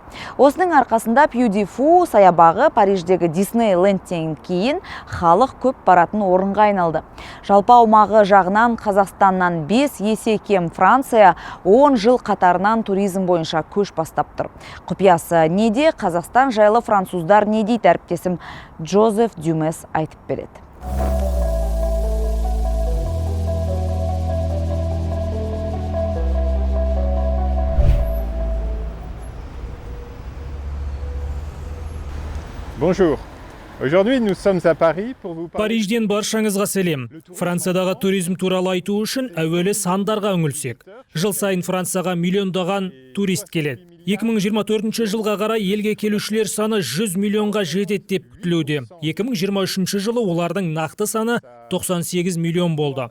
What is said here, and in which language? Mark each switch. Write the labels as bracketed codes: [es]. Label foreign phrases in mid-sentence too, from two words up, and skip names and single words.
[kk] Осының арқасында Пью-ди-Фу саябағы Париждегі Диснейлендтен кейін халық көп баратын орынға айналды. Жалпы аумағы жағынан Қазақстаннан 5 есе кем Франция 10 жыл қатарынан туризм бойынша көш бастап тұр. Құпиясы неде? Қазақстан жайлы француздар не дейді? Әріптесім Джозеф Дюмес айтып береді. [fr] Bonjour. Aujourd'hui, nous sommes à Paris pour vous parler. [kk] Парижден баршаңызға сәлем. Франциядағы туризм туралы айту үшін әуелі сандарға үңілсек. Жыл сайын Францияға миллиондаған турист келеді. 2024 жылға қарай елге келушілер саны 100 миллионға жетеді деп күтілуде. 2023 жылы олардың нақты саны 98 миллион болды.